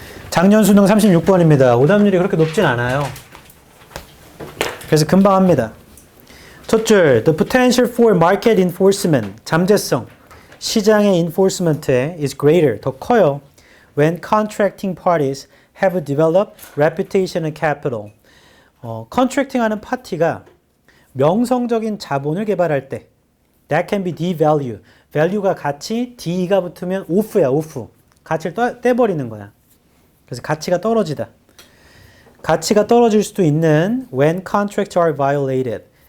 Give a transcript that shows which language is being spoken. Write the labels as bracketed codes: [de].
[ko] 작년 수능 36번입니다. 오답률이 그렇게 높진 않아요. 그래서 금방 합니다. 첫 줄, [en] the potential for market enforcement, [ko] 잠재성. 시장의 enforcement에 [en] is greater, [ko] 더 커요. [en] When contracting parties have developed reputation and capital. [ko] contracting하는 파티가 명성적인 자본을 개발할 때 [en] that can be D value. [ko] value가 가치, D가 붙으면 off야, off. 가치를 떼버리는 거야. 그래서 가치가 떨어지다. 가치가 떨어질 수도 있는 [en] when contracts are violated.